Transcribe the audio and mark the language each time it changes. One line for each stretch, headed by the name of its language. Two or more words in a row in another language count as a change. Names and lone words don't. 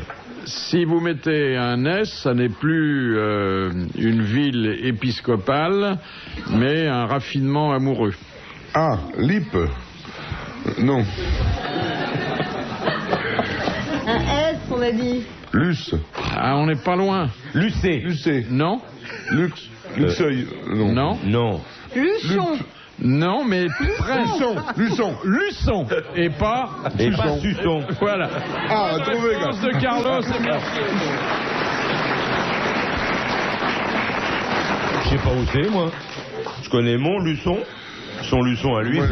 French: Si vous mettez un S, ça n'est plus une ville épiscopale, mais un raffinement amoureux. Ah, Lippe. Non. Un S, on a dit. Luce. Ah, on n'est pas loin. Lucé. Lucé. Non? Lux. Luxeuil. Non. Non? Non. Luchon. Non, mais presque. Luçon. Luçon. Et pas... Et pas Suçon. Voilà. Ah, trouvé, gars. Réponse de Carlos, et merci. Je sais pas où c'est, moi. Je connais mon Luçon. Son Luçon à lui.